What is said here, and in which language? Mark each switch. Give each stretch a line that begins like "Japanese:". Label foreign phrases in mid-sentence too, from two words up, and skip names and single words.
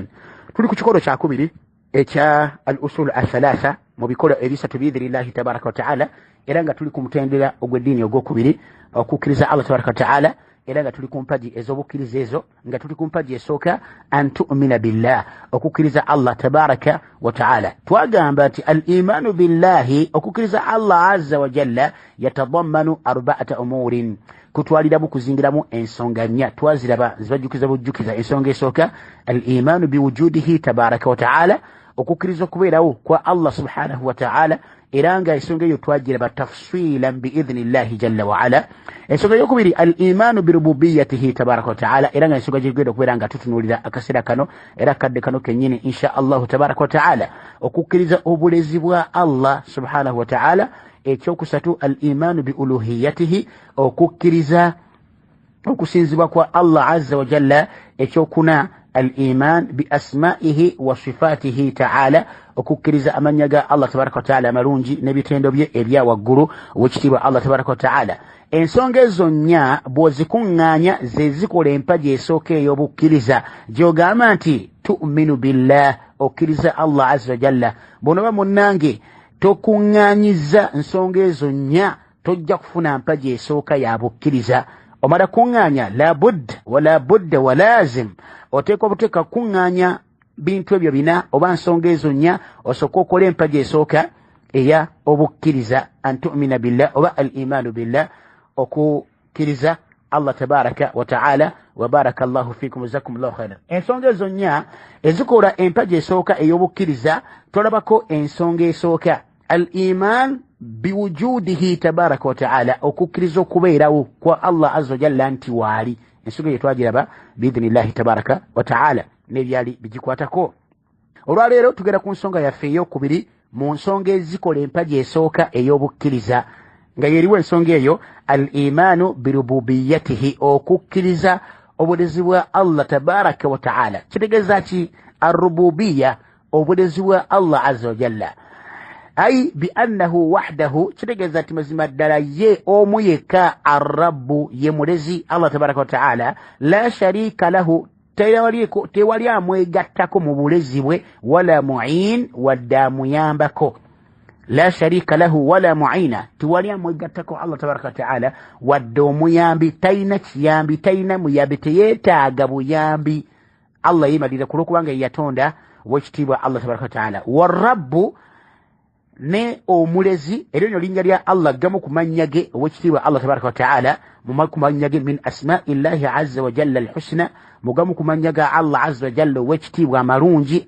Ganda: Tuli ku kikolo kya kubiri ekya
Arabic: الأصول الثلاثة
Ganda: mu bikolo ebisatu
Arabic: بإذن الله تبارك وتعالى,
Ganda: era nga tuli ku mutendera ogw'eddiini ogwokubiri okukkiriza Allah
Arabic: تبارك وتعالى,
Ganda: era nga tuli ku mpaji ez'obukkiriza ezo, nga tuli ku mpaji esooka
Arabic: أن تؤمن بالله,
Ganda: okukkiriza Allah
Arabic: تبارك وتعالى. Twagamba nti الإيمان بالله,
Ganda: okukkiriza Allah
Arabic: عز وجل, يتضمن أربعة أمور,
Ganda: kutwaliramu kuzingiramu ensonga nnya, twaziraba zibajjukiza bujjukiza. Ensonga esooka
Arabic: الإيمان بوجوده تبارك وتعالى,
Ganda: okukkiriza okubeerawo kwa Allah
Arabic: سبحانه وتعالى,
Ganda: era nga ensonga eyo twagiraba
Arabic: تفصيلا بإذن الله جل وعلا.
Ganda: Ensonga eyokubiri
Arabic: الإيمان بربوبيته تبارك وتعالى,
Ganda: era nga ensonga gyegenda okubeera nga tutunuulira akaseera kano era kadde kano kennyini
Arabic: إن شاء الله تبارك وتعالى,
Ganda: okukkiriza obulezi bwa Allah
Arabic: سبحانه وتعالى.
Ganda: Ekyokusatu
Arabic: الإيمان بألوهيته,
Ganda: okukkiriza okusinzibwa kwa Allah
Arabic: عز وجل. Ekyokuna الإيمان بأسمائه وصفاته تعالى,
Ganda: okukkiriza amanya ga Allah
Arabic: تبارك وتعالى
Ganda: amalungi n'ebitendo bye ebya waggulu w'ekitiibwa Allah
Arabic: تبارك وتعالى.
Ganda: Ensonga ezo nnya bw'ozikuŋŋaanya ze zikola empaji esooka ey'obukkiriza gy'ogamba nti
Arabic: تؤمن بالله,
Ganda: okkiriza Allah
Arabic: عز وجل.
Ganda: Bw'onoba munnange tokuŋŋaanyiza nsonga ezo nnya, tojja kufuna mpaji esooka ya bukkiriza. Omala kuŋŋaanya
Arabic: لا بد ولازم,
Ganda: oteeka obuteeka kuŋŋaanya bintu ebyo bina oba nsonga ezo nnya, osooka okola empaji esooka eya obukkiriza
Arabic: أن تؤمن بالله
Ganda: oba
Arabic: الإيمان بالله,
Ganda: okukkiriza Allah
Arabic: تبارك وتعالى. وبارك الله فيكم جزاكم الله خيرا.
Ganda: Ensonga ezo nnya ezikola empaji esooka ey'obukkiriza, tolabako ensonga esooka
Arabic: الإيمان بوجوده تبارك وتعالى,
Ganda: okukkiriza okubeerawo kwa Allah
Arabic: عز وجل
Ganda: nti waali. Ensonga eyo twagiraba
Arabic: بإذن الله تبارك وتعالى
Ganda: n'ebyali bigikwatako. Olwaleero tugenda ku nsonga yaffe ey'okubiri mu nsonga ezikola empaji esooka ey'obukkiriza, nga yeriwo ensonga eyo
Arabic: الإيمان بربوبيته,
Ganda: okukkiriza obulezi bwa Allah
Arabic: تبارك وتعالى.
Ganda: Kitegeeza ki arrububiya, obulezi bwa Allah
Arabic: عز وجل, أي بأنه وحده,
Ganda: kitegeeza nti mazima ddala ye omu yekka, arrabbu ye mulezi Allah tabaraka wa ta'ala,
Arabic: لا شريك له,
Ganda: tewali amwegattako mu bulezi bwe,
Arabic: ولا معين,
Ganda: wadde amuyambako.
Arabic: لا شريك له ولا معينا,
Ganda: tewali amwegattako Allah
Arabic: تبارك وتعالى,
Ganda: wadde omuyambi. Talina kiyambi, talina muyambi, teyeetaaga buyambi. Allah yeemalira ku lw'okubanga ye yatonda w'ekitiibwa Allah
Arabic: تبارك وتعالى.
Ganda: Warrabbu ne omulezi, eryo nyo linnya lya Allah gamu ku mannya ge ow'ekitiibwa Allah
Arabic: تبارك وتعالى,
Ganda: mu ku mannya ge
Arabic: من أسماء الله عز وجل الحسنى,
Ganda: mugamu ku mannya ga Allah
Arabic: عز وجل
Ganda: ow'ekitiibwa amalungi.